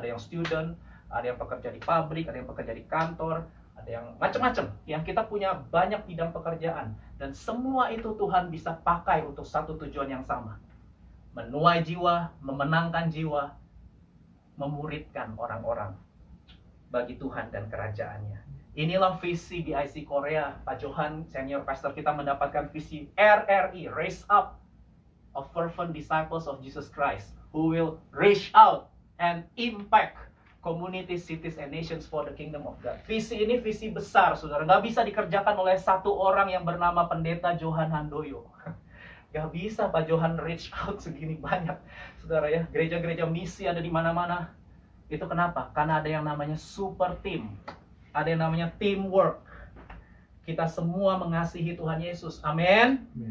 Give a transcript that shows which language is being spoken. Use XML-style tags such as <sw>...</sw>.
<id>Ada yang student, ada yang pekerja di pabrik, ada yang pekerja di kantor, ada yang macam-macam. Yang kita punya banyak bidang pekerjaan. Dan semua itu Tuhan bisa pakai untuk satu tujuan yang sama. Menuai jiwa, memenangkan jiwa, memuridkan orang-orang bagi Tuhan dan kerajaannya. Inilah visi di IC Korea.</id> <en>Pak Johan, senior pastor</en> <id>kita, mendapatkan visi</id> <en>RRI, Raise Up of Fervent Disciples of Jesus Christ, who will reach out and impact communities, cities, and nations for the kingdom of God.</en> <id>Visi ini visi besar, saudara. Nggak bisa dikerjakan oleh satu orang yang bernama Pendeta Johan Handoyo. Gak bisa Pak Johan</id> <en>reach out</en> <id>segini banyak, saudara ya. Gereja-gereja misi ada di mana-mana. Itu kenapa? Karena ada yang namanya super team. Ada yang namanya teamwork. Kita semua mengasihi Tuhan Yesus. Amin.</id>